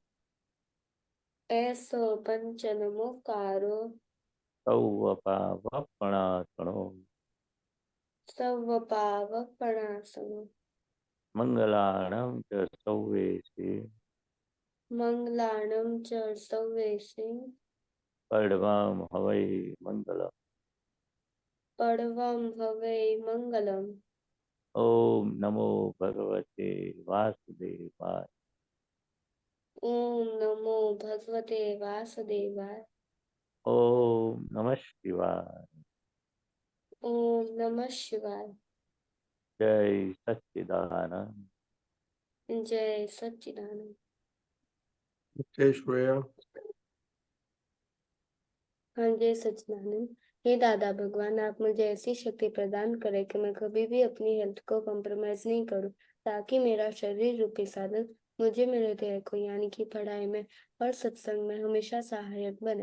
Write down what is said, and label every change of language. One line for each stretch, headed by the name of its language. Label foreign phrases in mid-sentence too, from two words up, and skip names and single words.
Prakrit languages: એસો પંચ નમોકારો. સૌ પાવપણાસણો. સૌ પાવપણાસનો. મંગલાણમ ચ સૌવેશે. મંગલાણમ ચ સૌવેશે. पड़वम हवै मंगलम। पड़वम हवै मंगलम।
Sanskrit: ओम नमो भगवते वासुदेवाय। ओम नमो भगवते वासुदेवाय। ओम नमः शिवाय। ओम नमः शिवाय।
Hindi: जय सच्चिदानंद। जय सच्चिदानंद। ओके श्रेया। हाँ जय सच्चिदानंद। हे दादा भगवान, आप मुझे ऐसी शक्ति प्रदान करें कि मैं कभी भी अपनी हेल्थ को कॉम्प्रोमाइज नहीं करूं, ताकि मेरा शरीर रूपी साधन मुझे मेरे ध्येय को यानी कि पढ़ाई में और सत्संग में हमेशा सहायक बने।